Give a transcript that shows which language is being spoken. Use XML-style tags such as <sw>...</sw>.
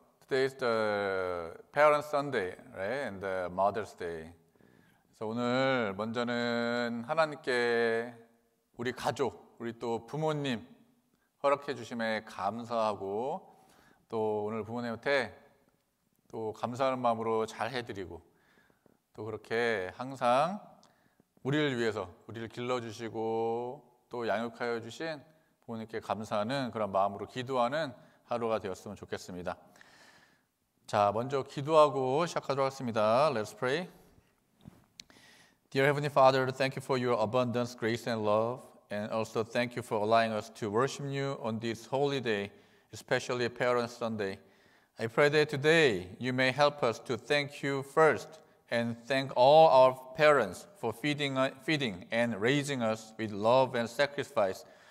<en>Today is the Parents Sunday, right? And the Mother's Day.</en> <ko>그래서 오늘 먼저는 하나님께 우리 가족, 우리 또 부모님 허락해 주심에 감사하고 또 오늘 부모님한테 또 감사하는 마음으로 잘 해드리고 또 그렇게 항상 우리를 위해서 우리를 길러주시고 또 양육하여 주신 부모님께 감사하는 그런 마음으로 기도하는 하루가 되었으면 좋겠습니다. 자, 먼저 기도하고 시작하도록 하겠습니다.</ko> <en>Let's pray. Dear Heavenly Father, thank you for your abundant grace and love, and also thank you for allowing us to worship you on this holy day, especially Parents Sunday. I pray that today you may help us to thank you first and thank all our parents for feeding and raising us with love and sacrifice.</en>